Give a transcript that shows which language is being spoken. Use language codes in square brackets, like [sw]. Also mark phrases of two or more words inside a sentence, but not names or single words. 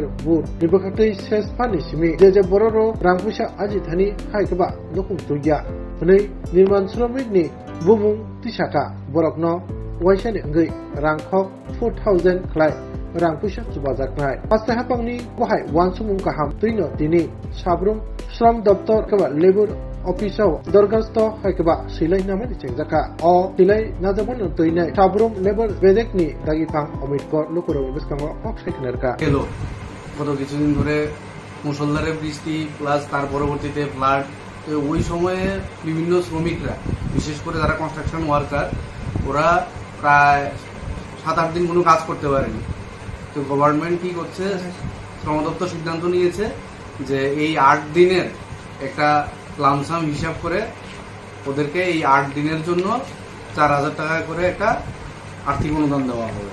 [trp] बोर्ड नि बखाक्तै सेस फानि सिमि जे बररो रां पैसा आजि थानि हायकबा नकुम तुग्या नै निर्माण श्रमिक नि बुमुं तिसाका बरकनो वाइसानि अंगै रांखौ 4000 खलाय रां पैसा सुबाजाकनाय हास्ते हापांनि बहाय वानसुमुं गाहाम दैनो दिनि साब्रुम श्रम दफ्तर कबा [en] labour office [trp] दरगास्त हायकबा सिलाय नामानि चेंजाका अ सिलाय नाजाबन तैनाय साब्रुम लेबर बेजेकनि दागिफां अमितकर लुकुरो बेसकांगो हक साइकनारका [bn] এলো গত কিছুদিন ধরে মুষলধারে বৃষ্টি প্লাস তার পরবর্তীতে ফ্লাড। ওই সময়ে বিভিন্ন শ্রমিকরা বিশেষ করে যারা [en] construction worker [bn] ওরা প্রায় 7-8 দিন কোনো কাজ করতে পারেনি। তো গভর্নমেন্ট কি করছে, শ্রম দপ্তর সিদ্ধান্ত নিয়েছে যে এই 8 দিনের একটা লামসাম হিসাব করে ওদেরকে এই 8 দিনের জন্য 4000 টাকা করে একটা আর্থিক অনুদান দেওয়া হবে।